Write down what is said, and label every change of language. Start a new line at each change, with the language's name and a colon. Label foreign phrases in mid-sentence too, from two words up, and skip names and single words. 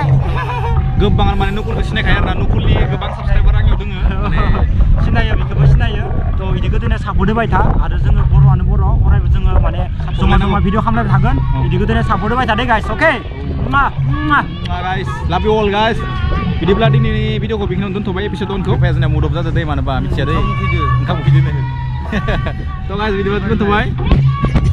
Bodo: गोबां माने नुकुलखौ सिनायखायो आरोना नुकुलनि गोबां साबस्क्राइबार आंनियाव दोङो माने सिनायो बेखौबो सिनायो थ' बिदि गोदोनो सापर्ट होबाय था आरो जोङो बर'आनो बर' अरायबो जोङो माने जमा जमा भिडिअ खालामलायबाय थागोन बिदि गोदोनो सापर्ट होबाय थादे गाइस अके
English: guys love you all guys बिदिब्ला दिनैनि भिडिअखौ बेखिनियावनो दोनथ'बाय एपिसोड 1 खौ फाया जोंना mood off जादो दै मानोबा मिथिया दै ओंखाम उखैदो थ' गाइस बिदिब्ला दोनथ'बाय